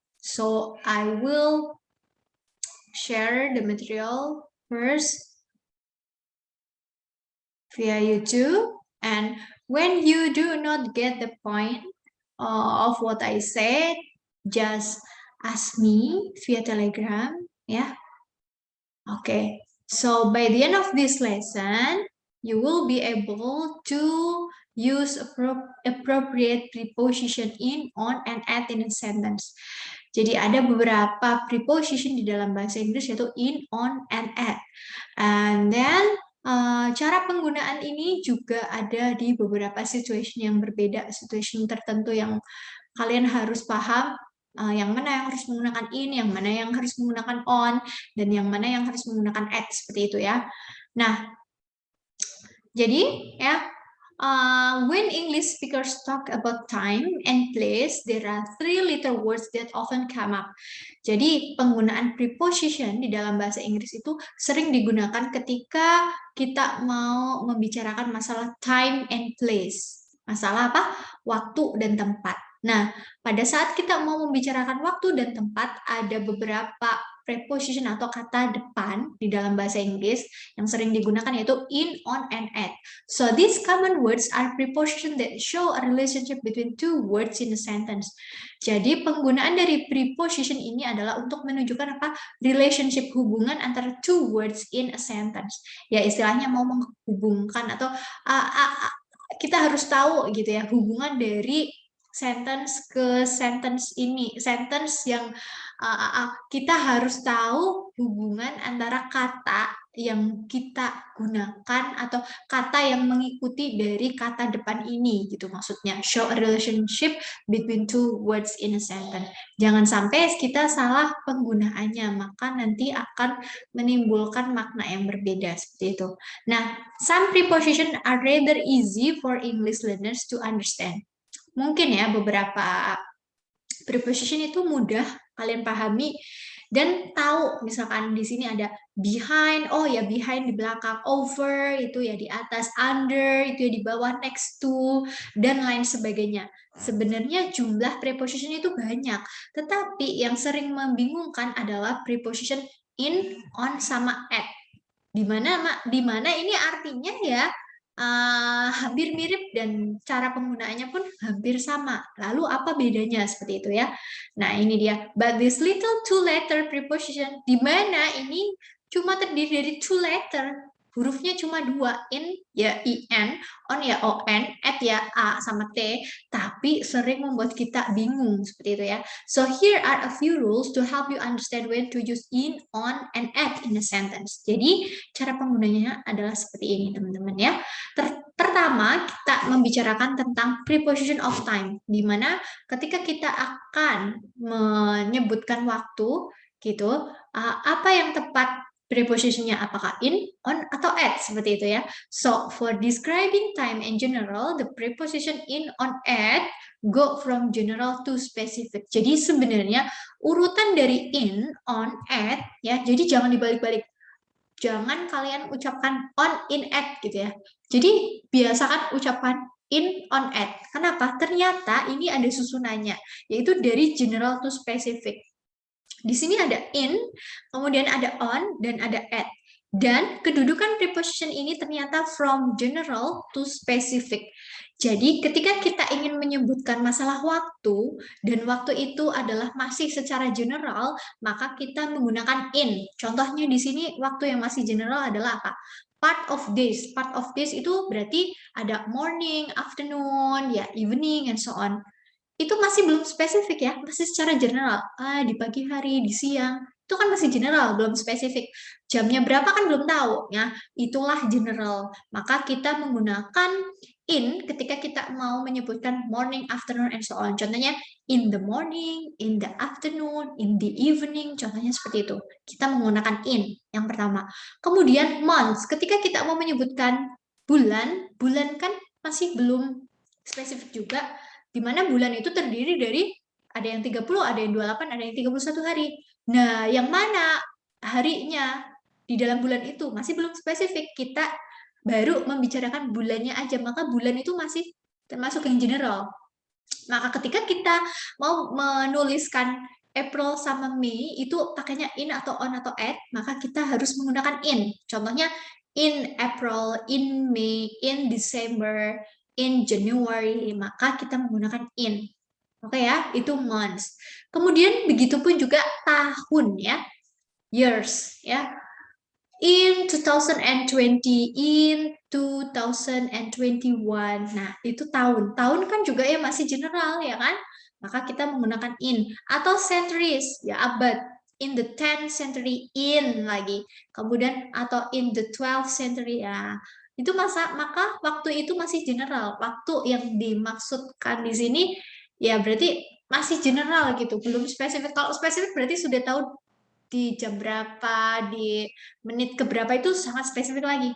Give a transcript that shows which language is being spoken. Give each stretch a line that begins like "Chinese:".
English: So I will share the material first via YouTube, and when you do not get the point of what I said, just ask me via Telegram, yeah. Okay, so by the end of this lesson, you will be able to use appropriate preposition in, on, and at in a sentence.
Indonesian: Jadi ada beberapa preposition di dalam bahasa Inggris yaitu in, on, and at.
English: And then
Indonesian: cara penggunaan ini juga ada di beberapa situation yang berbeda, situation tertentu yang kalian harus paham yang mana yang harus menggunakan in, yang mana yang harus menggunakan on, dan yang mana yang harus menggunakan at, seperti itu ya. Nah, jadi ya,
English: when English speakers talk about time and place, there are three little words that often come up.
Indonesian: Jadi penggunaan preposition di dalam bahasa Inggris itu sering digunakan ketika kita mau membicarakan masalah
English: time and place.
Indonesian: Masalah apa? Waktu dan tempat. Nah, pada saat kita mau membicarakan waktu dan tempat, ada beberapa preposition atau kata depan di dalam bahasa Inggris yang sering digunakan yaitu in, on, and at.
English: So these common words are preposition that show a relationship between two words in a sentence.
Indonesian: Jadi penggunaan dari preposition ini adalah untuk menunjukkan apa?
English: Relationship,
Indonesian: hubungan antara
English: two words in a sentence.
Indonesian: Ya istilahnya mau menghubungkan atau kita harus tahu gitu ya hubungan dari sentence ke sentence ini, sentence yang kita harus tahu hubungan antara kata yang kita gunakan atau kata yang mengikuti dari kata depan ini gitu maksudnya.
English: Show a relationship between two words in a sentence.
Indonesian: Jangan sampai kita salah penggunaannya, maka nanti akan menimbulkan makna yang berbeda seperti itu.
English: Nah, some preposition are rather easy for English learners to understand.
Indonesian: Mungkin ya beberapa preposition itu mudah kalian pahami dan tahu. Misalkan di sini ada behind, oh ya behind di belakang, over itu ya di atas, under itu ya di bawah,
English: next to,
Indonesian: dan lain sebagainya. Sebenarnya jumlah preposition itu banyak, tetapi yang sering membingungkan adalah preposition in, on, sama at. Di mana ini artinya ya hampir mirip dan cara penggunaannya pun hampir sama. Lalu apa bedanya seperti itu ya? Nah ini dia.
English: But this little two-letter preposition,
Indonesian: di mana ini cuma terdiri dari
English: two letter.
Indonesian: Hurufnya cuma dua, in ya in, on ya on, at ya a sama t, tapi sering membuat kita bingung seperti itu ya.
English: So here are a few rules to help you understand when to use in, on, and at in a sentence.
Indonesian: Jadi cara penggunanya adalah seperti ini teman-teman ya. Pertama, kita membicarakan tentang
English: preposition of time,
Indonesian: di mana ketika kita akan menyebutkan waktu, gitu, apa yang tepat prepositionnya, apakah in, on, atau at, seperti itu ya.
English: So, for describing time in general, the preposition in, on, at go from general to specific.
Indonesian: Jadi sebenarnya urutan dari in, on, at, ya, jadi jangan dibalik-balik. Jangan kalian ucapkan on, in, at gitu ya. Jadi biasakan ucapan in, on, at. Kenapa? Ternyata ini ada susunannya, yaitu dari
English: general to specific.
Indonesian: Di sini ada in, kemudian ada on, dan ada at. Dan kedudukan preposition ini ternyata
English: from general to specific.
Indonesian: Jadi ketika kita ingin menyebutkan masalah waktu, dan waktu itu adalah masih secara general, maka kita menggunakan in. Contohnya di sini waktu yang masih general adalah apa?
English: Part of days. Part of days
Indonesian: itu berarti ada
English: morning, afternoon, ya evening, and so on.
Indonesian: Itu masih belum spesifik ya, masih secara general. Di pagi hari, di siang, itu kan masih general, belum spesifik. Jamnya berapa kan belum tahu ya, itulah general. Maka kita menggunakan in ketika kita mau menyebutkan morning, afternoon,
English: and so on.
Indonesian: Contohnya
English: in the morning, in the afternoon, in the evening.
Indonesian: Contohnya seperti itu. Kita menggunakan in yang pertama. Kemudian months. Ketika kita mau menyebutkan bulan, bulan kan masih belum spesifik juga. Di mana bulan itu terdiri dari ada yang 30, ada yang 28, ada yang 31 hari. Nah, yang mana harinya di dalam bulan itu masih belum spesifik. Kita baru membicarakan bulannya aja, maka bulan itu masih termasuk yang general. Maka ketika kita mau menuliskan April sama Mei itu pakainya in atau on atau at, maka kita harus menggunakan in.
English: Contohnya in April, in May, in December, in January,
Indonesian: maka kita menggunakan
English: in.
Indonesian: Oke ya, itu months. Kemudian begitupun juga tahun ya, years ya.
English: In 2020, in 2021.
Indonesian: Nah, itu tahun. Tahun kan juga ya masih general ya kan? Maka kita menggunakan in. Atau centuries, ya abad.
English: In the 10th century, in
Indonesian: lagi. Kemudian atau
English: in the 12th century, ya.
Indonesian: Itu maka waktu itu masih general. Waktu yang dimaksudkan di sini ya berarti masih general gitu, belum spesifik. Kalau spesifik berarti sudah tahu di jam berapa, di menit keberapa itu sangat spesifik lagi.